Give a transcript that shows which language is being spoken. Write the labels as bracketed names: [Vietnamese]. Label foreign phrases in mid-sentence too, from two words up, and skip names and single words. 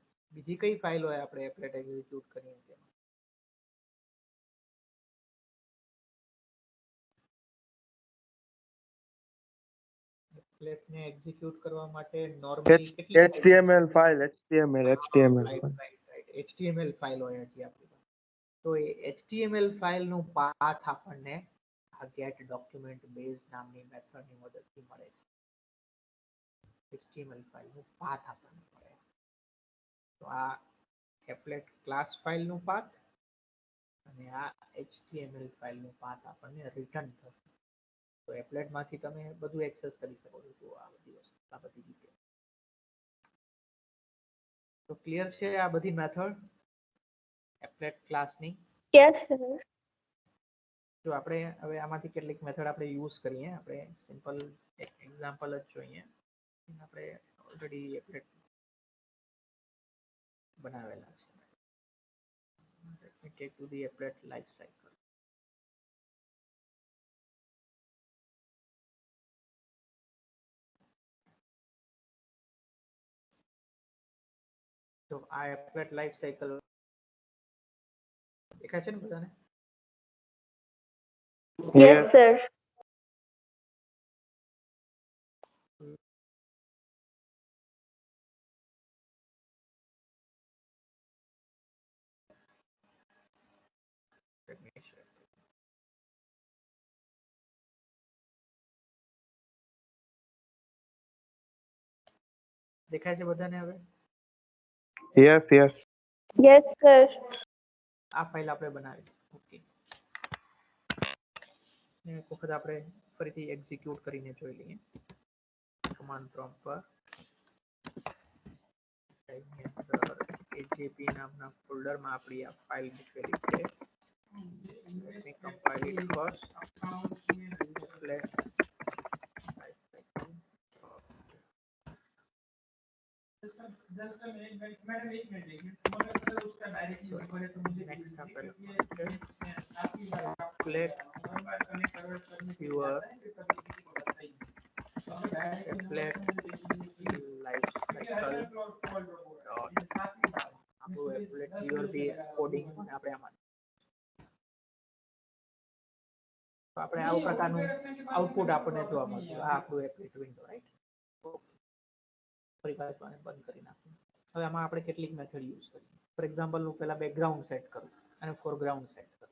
[Gujarati] બીજી કઈ ફાઇલ હોય આપણે [English] applet execute [Gujarati] કરીએ તેમાં? એપ્લેટ ને એક્ઝિક્યુટ કરવા માટે નોર્મલી કેટલી HTML ફાઇલ HTML HTML ફાઇલ હોય છે આપણી પાસે. તો એ HTML ફાઇલ નું પાથ આપણને આ [English] get document base [Gujarati] નામની મેથડ ની મદદથી મળે છે. HTML ફાઇલ નું પાથ આપણને મળે. તો આ [English] applet class file [Gujarati] નું પાથ અને આ HTML ફાઇલ નું પાથ આપણને રિટર્ન થશે. તો એપ્લેટ માંથી તમે બધું એક્સેસ કરી શકો છો. તો આ બધી વસ્તુ આ બધી રીતે. તો ક્લિયર છે આ બધી [English] method applet [Gujarati] ક્લાસની? [English] Yes sir. [Gujarati] જો આપણે હવે આમાંથી કેટલીક મેથડ આપણે યુઝ કરીએ. આપણે સિમ્પલ એક એક્ઝામ્પલ જ જોઈએ. આપણે ઓલરેડી એપ્લેટ બનાવેલા છે. [English] Let me take to the applet life cycle. [Gujarati] તો આ [English] applet life cycle [Gujarati] દેખાય છે ને બધાને? [English] Yes sir. Let me share. [Gujarati] દેખાય છે બધાને હવે? યસ [English] Yes sir. [Gujarati] આ ફાઇલ આપણે બનાવી. ઓકે. એક વખત આપણે ફરીથી એક્ઝિક્યુટ કરીને જોઈ લઈએ. [English] command prompt [Gujarati] પર AJP નામના ફોલ્ડરમાં આપણી આ ફાઇલ મૂકેલી છે. [English] Let me compile it first. Applet next આપણે applet viewer applet life cycle dot આપણું applet viewer બી કોડિંગ [Gujarati] આપણે આમાં તો આપણે આવું પ્રકારનું આઉટપુટ આપણને જોવા મળતું. આ આપણું [English] applet window [Gujarati] રાઈટ. ફરી પાછું આને બંધ કરી નાખું. હવે આમાં આપણે કેટલીક [English] method use [Gujarati] કરીએ. [English] for example [Gujarati] હું પહેલા [English] background set [Gujarati] કરું અને [English] foreground set [Gujarati] કરું.